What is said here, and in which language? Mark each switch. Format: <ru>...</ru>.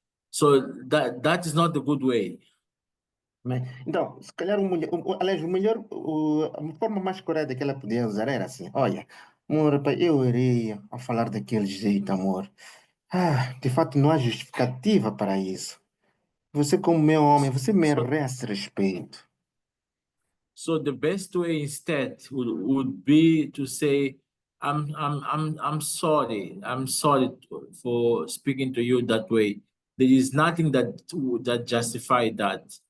<en>So that is not the good way.</en> <pt>Né? Então, se calhar, aliás, a forma mais correta que ela podia usar era assim: olha, amor, pá, eu irei a falar daquele jeito, amor. De fato, não há justificativa para isso. Você, como meu homem, você merece respeito.</pt> <en>So the best way instead would be to say, I'm sorry. I'm sorry for speaking to you that way. There is nothing that justify that.</en>